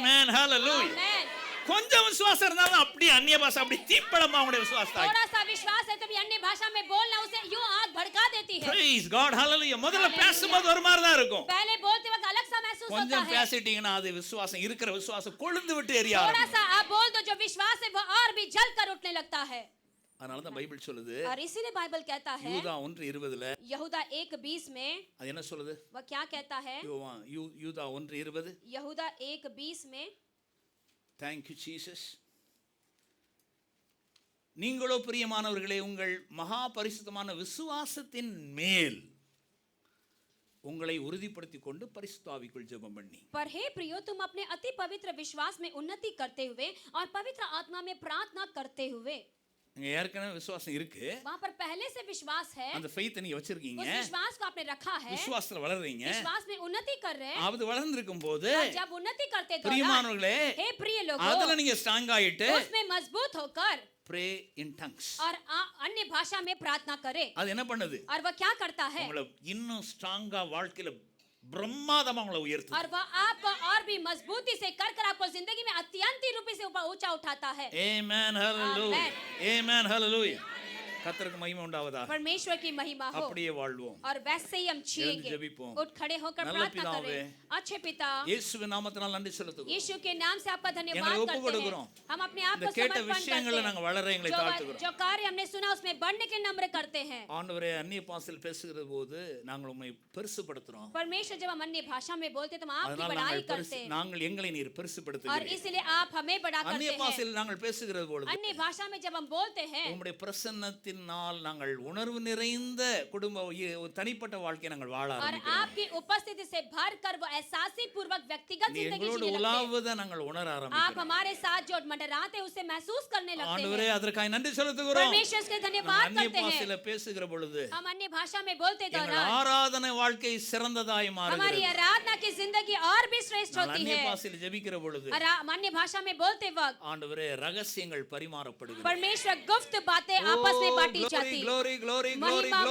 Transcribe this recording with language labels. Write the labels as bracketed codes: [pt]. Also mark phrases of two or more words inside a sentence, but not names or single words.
[en] Amen. Hallelujah. Amen. [ta] கொஞ்சம் விசுவாசம் இருந்தாலும் அப்படியே அந்நிய பாஷை அப்படி தீப்பழமா உங்களுடைய விசுவாசத்தை [hi] थोड़ा सा विश्वास है तो भी अन्य भाषा में बोलना उसे यूं आग भड़का देती है। [en] Praise God. Hallelujah. [ta] முதல்ல பேசும்போது ஒரு மாதிரி தான் இருக்கும். [hi] पहले बोलते वक्त अलग सा महसूस होता [ta] கொஞ்சம் [hi] है, [ta] பேசிட்டீங்கன்னா அது விசுவாசம் இருக்கிற விசுவாசம் கொழுந்து விட்டு எரிய [hi] थोड़ा [ta] ஆரம்பிக்கும். [hi] सा आप बोल दो जो विश्वास है वो और भी जल कर उठने लगता है। [ta] அதனால தான் பைபிள் சொல்லுது [hi] और इसीलिए बाइबल कहता है [ta] யூதா 1:20 [hi] यहूदा 1:20 में [ta] அது என்ன சொல்லுது? [hi] वह क्या कहता है? [ta] யூதா 1:20 [hi] यहूदा 1:20 में [en] Thank you Jesus. [ta] நீங்களோ பிரியமானவர்களே உங்கள் மகா பரிசுத்தமான விசுவாசத்தின் மேல் உங்களை உறுதிப்படுத்திக் கொண்டு பரிசுத்த ஆவிக்குள் ஜெபம் பண்ணி. [hi] पर हे प्रियो तुम अपने अति पवित्र विश्वास में उन्नति करते हुए और पवित्र आत्मा में प्रार्थना करते हुए। [ta] இங்க ஏற்கனவே விசுவாசம் இருக்கு. [hi] वहां पर पहले से विश्वास है, [ta] அந்த ஃபெய்த் நீங்க வச்சிருக்கீங்க. [hi] उस विश्वास को आपने रखा है, [ta] விசுவாசத்துல வளர்றீங்க. [hi] विश्वास में उन्नति कर रहे हैं। [ta] அது வளர்ந்திருக்கும் போது [hi] और जब उन्नति करते तो [ta] பிரியமானவர்களே [hi] हे प्रिय लोगों [ta] அதுல நீங்க ஸ்ட்ராங் ஆயிட்டு [hi] उसमें मजबूत होकर [en] pray in tongues. [hi] और अन्य भाषा में प्रार्थना करे। [ta] அது என்ன பண்ணுது? [hi] और वह क्या करता है? [ta] உங்களை இன்னும் ஸ்ட்ராங்கா வாழ்க்கையில பிரம்மாதமா உங்களை உயர்த்துது. [hi] और वह आपको और भी मजबूती से कर आपको जिंदगी में अत्यंत रूपी से ऊपर ऊंचा उठाता है। [en] Amen hallelujah. Amen hallelujah. [ta] கர்த்தருக்கு மகிமை உண்டாவதாக. [hi] परमेश्वर की महिमा हो। [ta] அப்படியே வாழ்வோம். [hi] और वैसे ही हम जिएंगे। उठ खड़े होकर प्रार्थना करें। अच्छे पिता [ta] இயேசுவின் நாமத்தினால் நன்றி செலுத்துகிறோம். [hi] यीशु के नाम से आपका धन्यवाद [ta] எங்களை [hi] करते [ta] ஒப்புக்கொடுக்கிறோம். [hi] हैं। हम अपने आप [ta] இந்த [hi] को [ta] கேட்ட [hi] समर्पण [ta] விஷயங்களை [hi] करते [ta] நாங்கள் வளர எங்களை [hi] हैं। [ta] தாழ்த்துகிறோம். [hi] जो कार्य हमने सुना उसमें बढ़ने के नम्र करते हैं। [ta] ஆண்டவரே அந்நிய பாஷையில் பேசுகிற போது நாங்கள் உம்மை பெருசுபடுத்துறோம். [hi] परमेश्वर जब हम अन्य भाषा में बोलते तो हम आपकी [ta] அதனால் [hi] बड़ाई करते हैं। [ta] நாங்கள் எங்களை நீர் [hi] और [ta] பெருசுபடுத்துகிறீர். [hi] इसलिए आप हमें बड़ा [ta] அந்நிய [hi] करते हैं। [ta] பாஷையில் நாங்கள் பேசுகிற பொழுது [hi] अन्य भाषा में जब हम बोलते हैं [ta] உம்முடைய பிரசன்னத்தினால் நாங்கள் உணர்வு நிறைந்த குடும்ப தனிப்பட்ட வாழ்க்கையை நாங்கள் வாழ [hi] और [ta] ஆரம்பிக்கிறோம். [hi] आपकी उपस्थिति से भरकर वो एहसासी पूर्वक व्यक्तिगत [ta] நீ [hi] जिंदगी [ta] எங்களோடு [hi] जीने लगते हैं। [ta] உலாவுவதை நாங்கள் உணர [hi] आप [ta] ஆரம்பிக்கிறோம். [hi] हमारे साथ जो मंडराते हैं उसे महसूस करने लगते [ta] ஆண்டவரே [hi] हैं। [ta] அதற்காக நன்றி செலுத்துகிறோம். [hi] परमेश्वर के [ta] நாங்கள் [hi] धन्यवाद [ta] அந்நிய [hi] करते हैं। [ta] பாஷையில பேசுகிற பொழுது [hi] हम अन्य भाषा में बोलते [ta] எங்கள் [hi] दौरान [ta] ஆராதனை வாழ்க்கை சிறந்ததாய் [hi] हमारी [ta] மாறுகிறது. [hi] आराधना की जिंदगी और भी श्रेष्ठ [ta] நாங்கள் [hi] होती [ta] அந்நிய [hi] है। [ta] பாஷையில ஜெபிக்கிற பொழுது [hi] और हम अन्य भाषा में बोलते वक्त [ta] ஆண்டவரே ரகசியங்கள் பரிமாறப்படுகிறது. [hi] परमेश्वर गुप्त बातें आपस में बांटी जाती। [en] glory glory glory [hi] महिमा